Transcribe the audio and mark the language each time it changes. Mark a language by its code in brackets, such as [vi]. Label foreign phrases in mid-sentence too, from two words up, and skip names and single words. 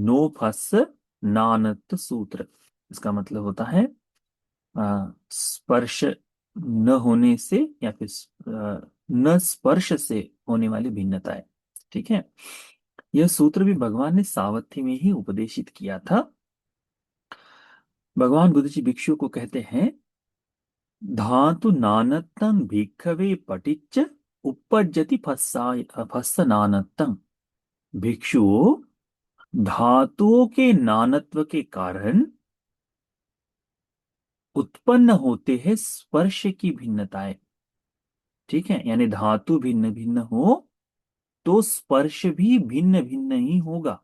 [hi] नो फस नानत सूत्र, इसका मतलब होता है स्पर्श न होने से या फिर न स्पर्श से होने वाली भिन्नताएं। ठीक है, यह सूत्र भी भगवान ने सावथी में ही उपदेशित किया था। भगवान बुद्ध जी भिक्षु को कहते हैं, [pi] धातु नानत्तं भिक्खवे पटिच्च उपपज्जति फस्साय फस्स नानत्तं। [hi] भिक्षुओं, धातुओं के नानत्व के कारण उत्पन्न होते हैं स्पर्श की भिन्नताएं। ठीक है, यानी धातु भिन्न भिन्न हो तो स्पर्श भी भिन्न भिन्न ही होगा।